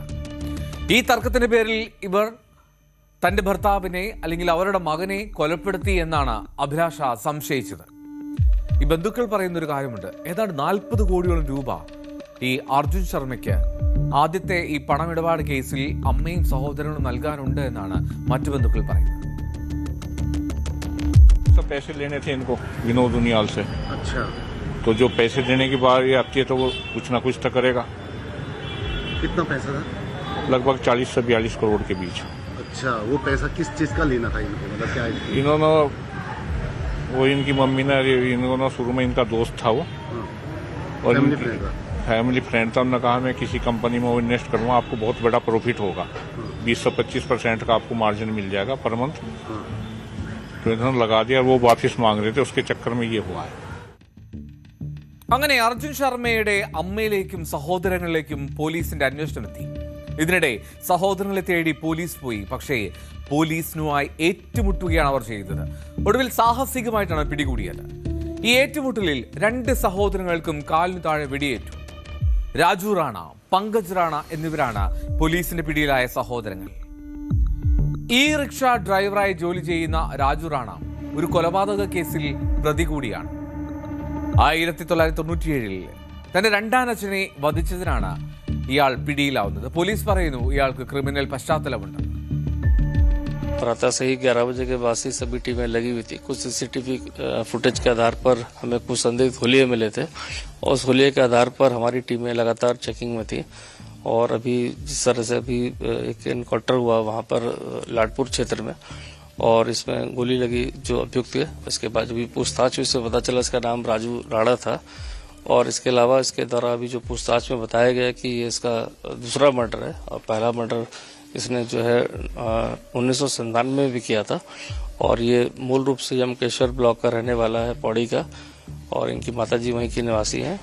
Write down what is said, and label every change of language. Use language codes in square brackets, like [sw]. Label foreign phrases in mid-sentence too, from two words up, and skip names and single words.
[ml] ഈ തർക്കത്തിന്റെ പേരിൽ ഇവർ തന്റെ ഭർത്താവിനെ അല്ലെങ്കിൽ അവരുടെ മകനെ കൊലപ്പെടുത്തി എന്നാണ് അഭിലാഷ സംശയിച്ചത്. ഈ ബന്ധുക്കൾ പറയുന്ന ഒരു കാര്യമുണ്ട്, ഏതാണ്ട് 40 കോടിയോളം രൂപ ഈ അർജുൻ ശർമ്മയ്ക്ക് ആദ്യത്തെ ഈ പണമിടപാട് കേസിൽ അമ്മയും സഹോദരനും നൽകാനുണ്ട് എന്നാണ് മറ്റു ബന്ധുക്കൾ പറയുന്നത്. [hi] पैसे लेने थे इनको विनोद उनियाल से। अच्छा, तो जो पैसे देने की बात ये आती है तो वो कुछ ना कुछ तो करेगा। कितना पैसा था? लगभग 40 से 42 करोड़ के बीच। अच्छा, वो पैसा किस चीज का लेना था इनको, मतलब क्या? इन्होंने वो इनकी मम्मी ने, इन्होंने शुरू में इनका दोस्त था वो, और [en] family friend [hi] था। उन्होंने कहा मैं किसी कंपनी में वो इन्वेस्ट करूँगा, आपको बहुत बड़ा प्रॉफिट होगा, 20 से 25% का आपको मार्जिन मिल जाएगा [en] per month. [hi] तो इन्होंने लगा दिया, वो वापस मांग रहे थे, उसके चक्कर में ये हुआ है. [ml] അങ്ങനെ അർജുൻ ശർമ്മയുടെ അമ്മയിലേക്കും സഹോദരങ്ങളിലേക്കും പോലീസിന്റെ അന്വേഷണം എത്തി. ഇതിനിടെ സഹോദരങ്ങളെ തേടി പോലീസ് പോയി. പക്ഷേ പോലീസിനുമായി ഏറ്റുമുട്ടുകയാണ് അവർ ചെയ്തത്. ഒടുവിൽ സാഹസികമായിട്ടാണ് പിടികൂടിയത്. ഈ ഏറ്റുമുട്ടലിൽ 2 സഹോദരങ്ങൾക്കും കാലിനു താഴെ വെടിയേറ്റു. രാജു റാണ, പങ്കജ് റാണ എന്നിവരാണ് പോലീസിന്റെ പിടിയിലായ സഹോദരങ്ങൾ. ഈ റിക്ഷ ഡ്രൈവറായി ജോലി ചെയ്യുന്ന രാജു റാണ ഒരു കൊലപാതക കേസിൽ പ്രതി കൂടിയാണ്. 1997 തന്റെ 2-ാനച്ഛനെ വധിച്ചതിനാണ് ഇയാൾ പിടിയിലാവുന്നത്. പോലീസ് പറയുന്നു ഇയാൾക്ക് ക്രിമിനൽ പശ്ചാത്തലമുണ്ട്. [hi] प्रातः से ही 11 बजे के बाद से सभी टीमें लगी हुई थी. कुछ [en] CCTV footage [hi] के आधार पर हमें कुछ संदिग्ध हुलिये मिले थे और उस हुलिये के आधार पर हमारी टीमें लगातार चेकिंग में थी. और अभी जिस तरह से अभी एक एनकाउंटर हुआ वहाँ पर लाडपुर क्षेत्र में, और इसमें गोली लगी जो अभियुक्त है, इसके बाद भी पूछताछ हुई, इससे पता चला इसका नाम राजू राणा था और इसके अलावा इसके द्वारा अभी जो पूछताछ में बताया गया कि ये इसका दूसरा मर्डर है और पहला मर्डर इसने जो है 1997 में भी किया था और ये मूल रूप से यमकेश्वर ब्लॉक का रहने वाला है, पौड़ी का, और इनकी माताजी वहीं की निवासी हैं।